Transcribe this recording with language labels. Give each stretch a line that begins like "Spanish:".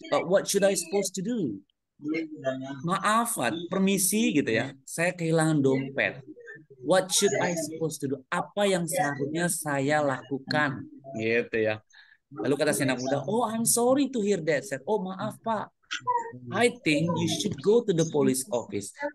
English: What should I supposed to do?
Indonesian: Maaf, permisi gitu ya. Saya kehilangan dompet.
English: What should I supposed to do?
Indonesian: Apa yang seharusnya saya lakukan? Gitu ya. Lalu kata si anak muda, oh,
English: I'm sorry to hear that. Said,
Indonesian: oh, maaf Pak.
English: I think you should go to the police office.